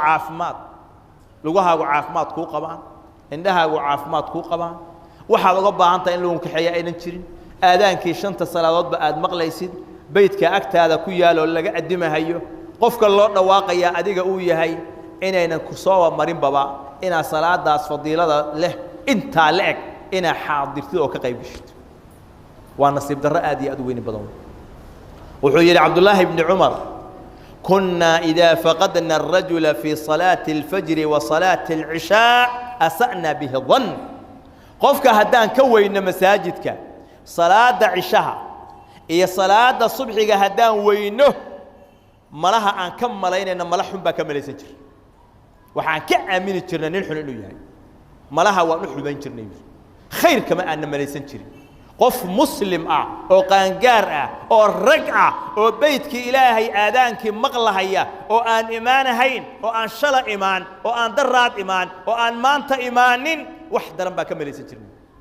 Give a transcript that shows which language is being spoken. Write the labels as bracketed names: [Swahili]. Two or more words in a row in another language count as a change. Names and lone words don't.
[Somali] caafimaad lugahaagu caafimaad ku qabaan indhahaagu caafimaad ku qabaan waxa laga baahan tahay in lagu kaxeeyo aynan jirin aadaankii shanta salaadood ba aad maqlaysid beedka agtaada ku yaalo laga adimahayo qofka loo dhawaaqaya adiga uu yahay inaynan ku soo marin baba ina salaadaas fadiilada leh inta leeg ina xaadirtid oo ka qayb gashid waa nasiib darro aad iyo aad weyn badan wuxuu yiri [Arabic] Abdullah ibn Umar كنا إذا فقدنا الرجل في صلاة الفجر وصلاة العشاء أسأنا به الظن [Somali] qofka hadaan ka weyna masaajidka salaada ishaha iyo salaada subxiga hadaan weyno malaha aan ka malaynayna malaxun ba ka malaysan jir waxaan ka aamini jirnaa nin xun inuu yahay malaha waan u xuban jirnay khayr kama aan malaysan jirin qof muslim ah oo qaangaar ah oo rag ah oo beedkii ilaahay aadaankii maqlahaya oo aan iimaanahayn oo aan shala iimaan oo aan daraad iimaan oo aan maanta iimaanin wax daran ba ka malaysan jirnay